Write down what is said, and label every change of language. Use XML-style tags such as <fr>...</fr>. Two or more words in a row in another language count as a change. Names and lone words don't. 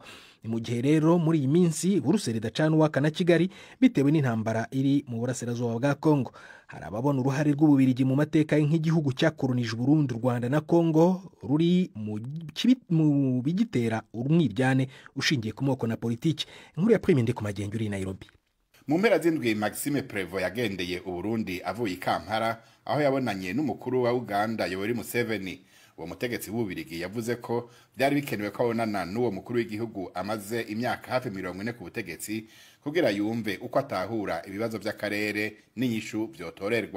<rn>Ni mu gihe rero muri iyi minsi Buruseli idacana uwaka na Kigali bitewe n'intambara iri mu burasirazuba bwa Kongo. Hari ababona uruhare rw'Ububirigi mu mateka nk'igihugu cyakolonije Burundi, Rwanda na Kongo ruri mu bigitera umwiryane ushingiye ku moko na politiki. Inkuru ya Prime Ndeko Magengo uri Nairobi. Mu mpera z'indwi Maxime Prévost yagendeye Uburundi avuye i Kampala, aho yabonanye n'umukuru wa Uganda Yoweri Museveni. Uwo mutegetsi w'Ububirigi yavuze ko byari bikenewe ko abonana n'uwo mukuru w'igihugu amaze imyaka hafi 40 ku butegetsi kugira yumve uko atahura ibibazo by'akarere n'inyishu byotorerwa.</rn>